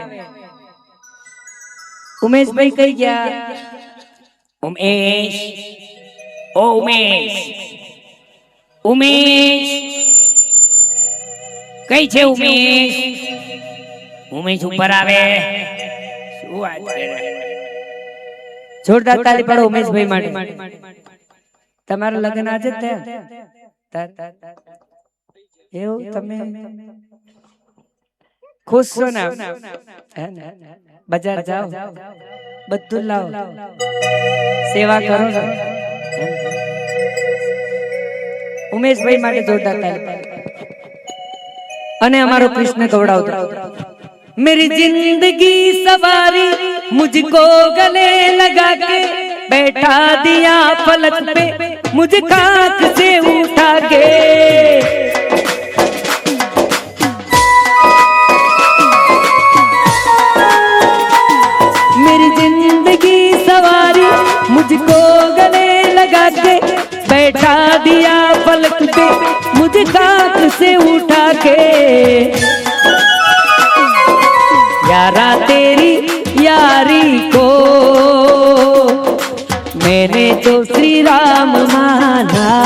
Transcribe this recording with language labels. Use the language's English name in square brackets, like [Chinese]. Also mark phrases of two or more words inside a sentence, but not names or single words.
[Hindi] उमेश भाई कहीं गया? उमेश, ओ उमेश, उमेश कहीं छे? [Gujarati] ઉમેશ, ઉમેશ ઉપર આવે. જોરદાર તાળી પાડો ઉમેશ ભાઈ માટે. તમારું લગ્ન આજે જ થયા? એવું તમે ખુશ છો ને? બજાર જાઓ, બધું લાવો, સેવા કરો. ઉમેશભાઈ માટે જોરદાર તાળી. અને અમારો કૃષ્ણ ગવડાવતો. [Hindi] मेरी जिंदगी सवारी मुझको गले लगा के बैठा दिया पलक पे मुझे खाक से उठा के. मेरी जिंदगी सवारी मुझको गले लगा के बैठा दिया पलक पे मुझे मुझे खाक से उठा के यारा तेरी यारी को मैंने तो श्री राम माना।